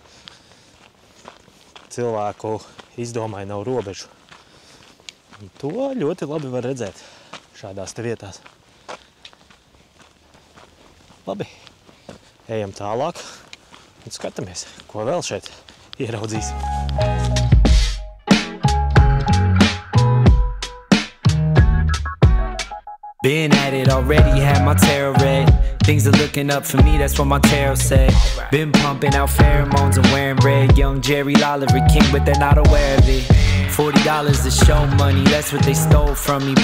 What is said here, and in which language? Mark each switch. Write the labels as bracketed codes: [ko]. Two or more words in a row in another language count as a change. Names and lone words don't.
[lv] Cilvēku izdomai nav robežu. To ļoti labi var redzēt šādās te vietās. Labi, ejam tālāk un skatāmies, ko vēl šeit ieraudzīsim. [en] Been at it already, had my tarot read. Things are looking up for me, that's what my tarot said. Been pumping out pheromones and wearing red. Young Jerry Lolliver King, but they're not aware of it. $40 to show money, that's what they stole from me.